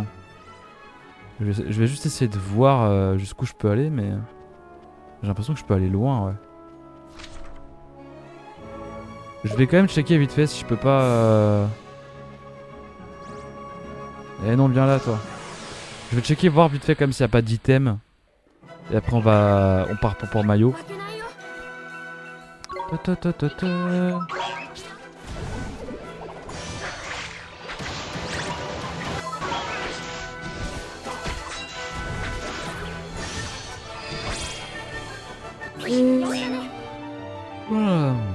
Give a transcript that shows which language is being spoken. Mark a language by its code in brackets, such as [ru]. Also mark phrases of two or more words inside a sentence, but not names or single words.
[fr] Je vais juste essayer de voir jusqu'où je peux aller mais j'ai l'impression que je peux aller loin ouais. Je vais quand même checker vite fait si je peux pas... Eh non, viens là toi. Je vais checker voir vite fait comme s'il n'y a pas d'item. Et après on part pour maillot. [ja] 負けないよ。 Ta ta ta ta ta. [fr] Voilà.